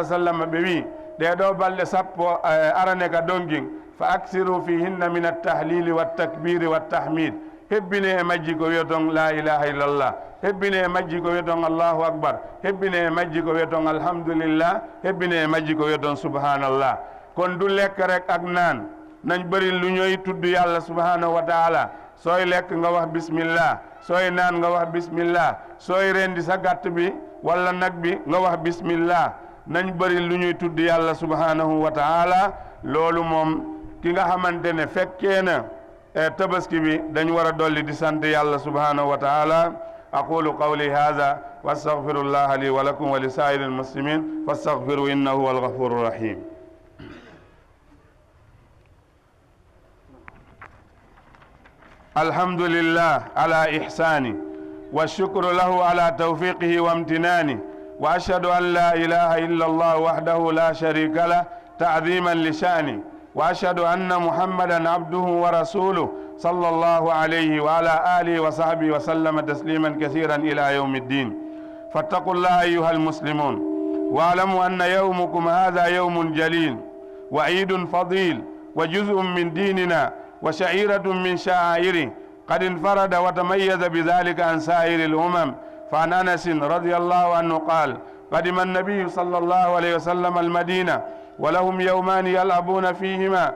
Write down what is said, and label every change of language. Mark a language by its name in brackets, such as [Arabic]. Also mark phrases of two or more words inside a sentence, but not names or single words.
[Arabic] عليه وسلم [Fula] ɓe wi ɗeɗo balɗe 10 arane ka donkin fa [Arabic] أكثروا فيهن من التهليل والتكبير والتحميد [Fula] hebbine e majji ko wiyaton [Arabic] لا إله إلا الله [Fula] hebbine e majji ko wiyaton allahu akbar hebbine e majji ko wiyaton alhamdulillah hebbine e majji ko wiyaton subhanallah [Wolof] kon du lekk rek ak naan nañ bëri lu ñoy tudd yàlla [Arabic] سبحانه وتعالى [Wolof] sooy lekk nga wax bismillah sooy naan nga wax bismillah sooy rendi sa gàtt bi wala nag bi nga wax bismillah nañ bëri lu ñuy tudd yàlla [Arabic] سبحانه وتعالى [Wolof] loolu moom ki nga xamante ne fekkee na tabaski bi dañ war a dolli di sant yàlla [Arabic] سبحانه وتعالى أقول قولي هذا وأستغفر الله لي ولكم ولسائر المسلمين فاستغفروه إنه هو الغفور الرحيم الحمد لله على إحسانه والشكر له على توفيقه وامتنانه وأشهد أن لا إله إلا الله وحده لا شريك له تعظيما لشأنه وأشهد أن محمدا عبده ورسوله صلى الله عليه وعلى آله وصحبه وسلم تسليما كثيرا إلى يوم الدين فاتقوا الله أيها المسلمون واعلموا أن يومكم هذا يوم جليل وعيد فضيل وجزء من ديننا وشعيرة من شعائره قد انفرد وتميز بذلك عن سائر الأمم فعن أنس رضي الله عنه قال قدم النبي صلى الله عليه وسلم المدينة ولهم يومان يلعبون فيهما